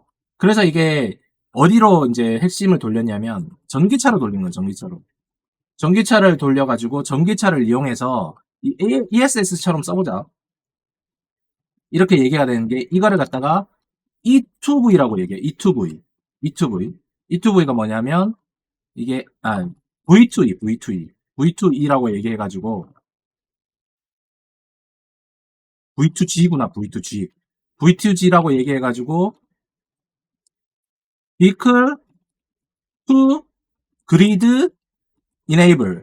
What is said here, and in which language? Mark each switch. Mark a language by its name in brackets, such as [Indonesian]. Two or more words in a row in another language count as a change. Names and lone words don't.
[Korean] 그래서 이게 어디로 이제 핵심을 돌렸냐면, 전기차로 돌린 거예요, 전기차로. 전기차를 돌려가지고, 전기차를 이용해서, 이 ESS처럼 써보자. 이렇게 얘기가 되는 게, 이거를 갖다가 E2V라고 얘기해. E2V. E2V. E2V가 뭐냐면, 이게, V2E, V2E. V2E라고 얘기해가지고, V2G구나, V2G. V2G라고 얘기해가지고, [English] Vehicle to Grid Enable.